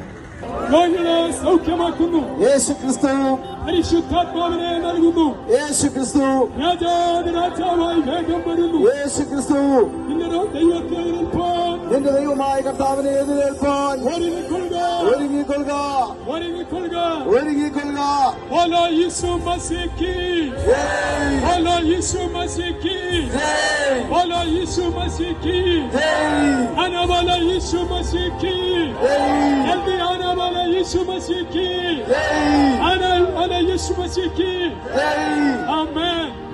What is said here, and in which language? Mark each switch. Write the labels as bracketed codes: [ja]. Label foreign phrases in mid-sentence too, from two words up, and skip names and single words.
[ml] സൗഖ്യമാക്കുന്നു. യേശു ക്രിസ്തു പരിശുദ്ധാത്മാവിനെ നൽകുന്നു. യേശു ക്രിസ്തു രാജാവായി വേഗം വരുന്നു. യേശു ക്രിസ്തു നിന്റെ ദൈവമായ കർത്താവിനെ എതിരേൽപ്പാൻ ഒരുങ്ങിക്കൊള്ളുക. Ola Yesu Masiki, Ola Yesu Masiki, Ola Yesu Masiki, Ana Ola Yesu Masiki, Eldi Ana Ola Yesu Masiki, Ana Ola Yesu Masiki, Amen.